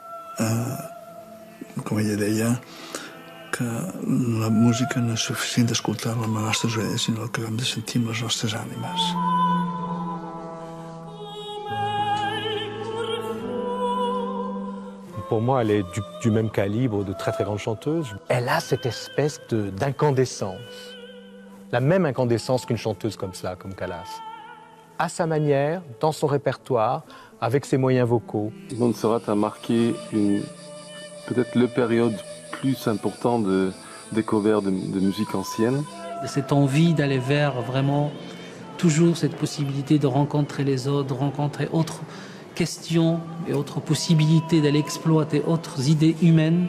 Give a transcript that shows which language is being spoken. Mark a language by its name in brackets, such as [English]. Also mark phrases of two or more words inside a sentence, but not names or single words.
[Catalan] com ella deia, que la música no és suficient d'escoltar-la amb les nostres orelles, sinó que hem de sentir amb les nostres ànimes. [French] Pour moi, elle est du même calibre de très très grande chanteuse. Elle a cette espèce d'incandescence, la même incandescence qu'une chanteuse comme ça, comme Callas. À sa manière, dans son répertoire, avec ses moyens vocaux. Montserrat a marqué peut-être la période plus importante de découverte de musique ancienne. Cette envie d'aller vers vraiment toujours cette possibilité de rencontrer les autres, de rencontrer autres questions et autres possibilités d'aller exploiter autres idées humaines.